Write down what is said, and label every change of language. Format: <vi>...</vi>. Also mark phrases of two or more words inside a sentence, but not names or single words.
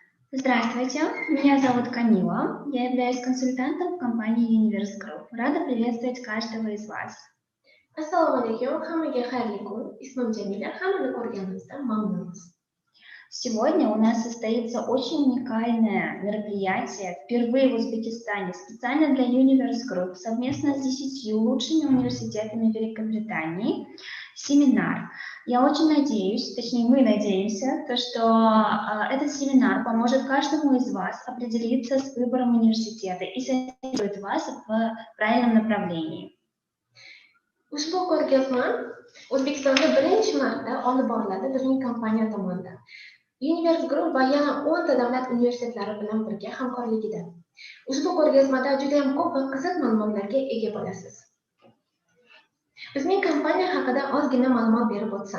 <ru>Здравствуйте, меня зовут Камила, я являюсь консультантом в компании Universe Group. Рада приветствовать каждого из вас.</ru> <uz>Assalomu alaykum, hammaga xayrli kun. Ismim Jamila, hammani ko'rganimizdan mamnunmiz.</uz> <ru>Сегодня у нас состоится очень уникальное мероприятие, впервые в Узбекистане, специально для Universe Group, совместно с 10 лучшими университетами Великобритании, семинар. Я очень надеюсь, точнее мы надеемся, что этот семинар поможет каждому из вас определиться с выбором университета и сориентирует вас в правильном направлении.</ru> <uz>Ushbu ko'rgazma O'zbekistonda birinchi marta olib boriladi bizning kompaniya tomonidan. Universe Group va yana 10 ta davlat universitetlari bilan birga hamkorligida. Ushbu ko'rgazmada juda ham ko'p va qiziq ma'lumotlarga ega bo'lasiz. Bizning kompaniya haqida ozgina ma'lumot berib o'tsam.</uz>